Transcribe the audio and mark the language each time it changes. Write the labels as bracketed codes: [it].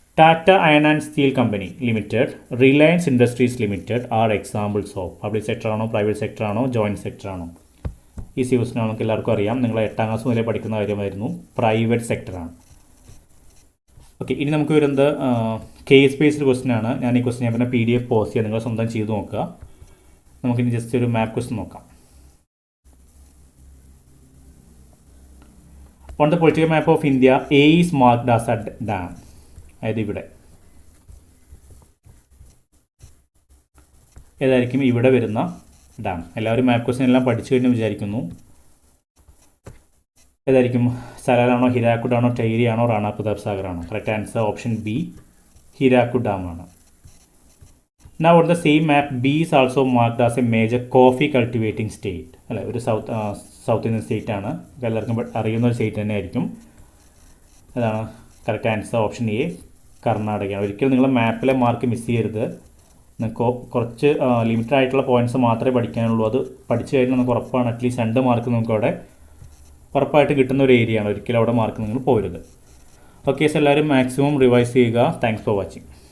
[en] Tata Iron and Steel Company Limited, Reliance Industries Limited are examples of [ml] public sector ആണോ, private sector ആണോ, [en] Joint sector ആണോ? [ml] ഈ question നമുക്ക് എല്ലാവർക്കും അറിയാം. നിങ്ങൾ 8ാം ക്ലാസ് മുതലേ പഠിക്കുന്ന കാര്യമായിരുന്നു. പ്രൈവറ്റ് സെക്ടറാണ്. ഓക്കെ, ഇനി നമുക്ക് വരുന്നത് കേസ് ബേസ്ഡ് ക്വസ്റ്റ്യൻ ആണ്. ഞാൻ ഈ ക്വസ്റ്റ്യൻ പിന്നെ PDF പോസ്റ്റ് ചെയ്യാം, നിങ്ങൾ സ്വന്തം ചെയ്ത് നോക്കുക. നമുക്കിനി ജസ്റ്റ് ഒരു മാപ്പ് ക്വസ്റ്റ്യൻ നോക്കാം. [en] On the political map of India A is marked as a dam. [ml] അതായത് ഇവിടെ ഏതായിരിക്കും ഇവിടെ വരുന്ന ഡാം? എല്ലാവരും മാപ്പ് ക്വസ്റ്റ്യൻ എല്ലാം പഠിച്ചു കഴിഞ്ഞ് വിചാരിക്കുന്നു. ഏതായിരിക്കും? സലാലാണോ, ഹിരാക്കുഡാണോ, ടൈരിയാണോ, Rana Pratap സാഗറാണോ? Correct answer option B, Hirakud ഡാമാണ്. [en] Now on the same map, B is also marked as a major coffee cultivating state. [ml] അല്ലെ, ഒരു സൗത്ത് ഇന്ത്യൻ സ്റ്റേറ്റ് ആണ്. എല്ലാവർക്കും അറിയുന്ന ഒരു സ്റ്റേറ്റ് തന്നെ ആയിരിക്കും. അതാണ് കറക്റ്റ് ആൻസർ ഓപ്ഷൻ എ, കർണാടകയാണ്. ഒരിക്കലും നിങ്ങൾ മാപ്പിലെ മാർക്ക് മിസ് ചെയ്യരുത്. നിങ്ങൾക്ക് കുറച്ച് ലിമിറ്റഡ് ആയിട്ടുള്ള പോയിൻറ്റ്സ് മാത്രമേ പഠിക്കാനുള്ളൂ. അത് പഠിച്ചു കഴിഞ്ഞാൽ നമുക്ക് ഉറപ്പാണ് അറ്റ്ലീസ്റ്റ് 2 മാർക്ക് നമുക്ക് അവിടെ ഉറപ്പായിട്ട് കിട്ടുന്ന ഒരു ഏരിയയാണ്. ഒരിക്കലും അവിടെ മാർക്ക് നിങ്ങൾ പോരുത്. ഓക്കെ, സോ എല്ലാവരും മാക്സിമം റിവൈസ് ചെയ്യുക. [en] Thanks for watching.